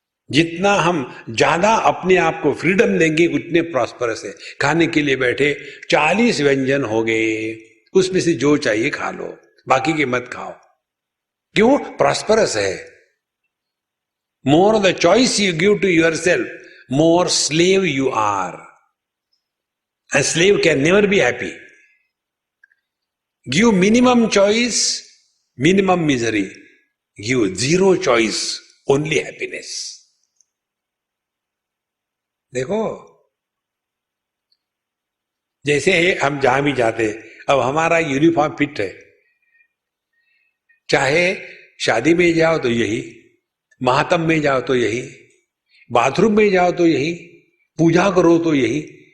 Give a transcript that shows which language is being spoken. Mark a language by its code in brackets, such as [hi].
[hi] जितना हम ज्यादा अपने आप को फ्रीडम देंगे उतने प्रॉस्परस है। खाने के लिए बैठे 40 व्यंजन हो गए, उसमें से जो चाहिए खा लो, बाकी के मत खाओ। क्यों? प्रॉस्परस है। [en] More the choice you give to yourself, more slave you are. A slave can never be happy. Give minimum choice, minimum misery. Give zero choice, only happiness. [hi] देखो, जैसे हम जहां भी जाते, अब हमारा यूनिफॉर्म फिट है, चाहे शादी में जाओ तो यही, महात्म में जाओ तो यही, बाथरूम में जाओ तो यही, पूजा करो तो यही।